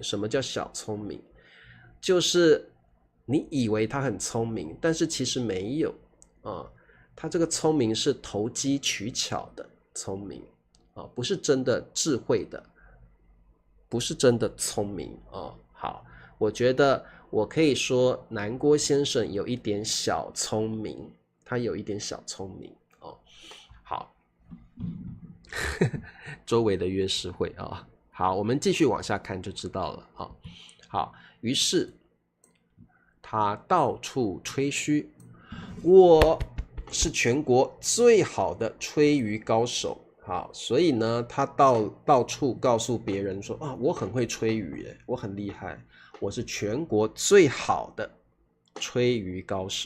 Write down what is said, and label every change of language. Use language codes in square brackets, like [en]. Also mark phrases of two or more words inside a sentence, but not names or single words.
[zh] 什麼叫小聰明？就是你以為他很聰明，但是其實沒有他這個聰明是投機取巧的聰明不是真的智慧的，不是真的聰明好，我覺得我可以說南郭先生有一點小聰明，他有一點小聰明好周圍的樂師會好，我們繼續往下看就知道了好，於是他到處吹噓，我是全國最好的吹竽高手。好，所以呢，他到處告訴別人說我很會吹竽耶，我很厲害，我是全國最好的吹竽高手。